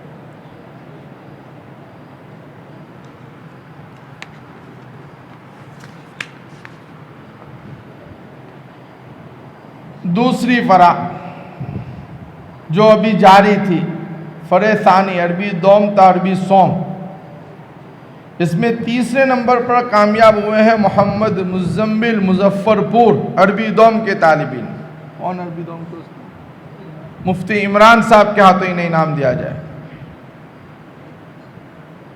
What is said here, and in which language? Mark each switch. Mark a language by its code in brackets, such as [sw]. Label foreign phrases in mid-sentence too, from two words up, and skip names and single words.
[ur] دوسری فرا جو ابھی جاری تھی, فرے ثانی عربی دوم تا عربی سوم, اس میں تیسرے نمبر پر کامیاب ہوئے ہیں محمد مزمل مظفر پور عربی دوم کے طالب علم. کون عربی دوم کے؟ مفتی عمران صاحب کے ہاتھوں انہیں انعام دیا جائے.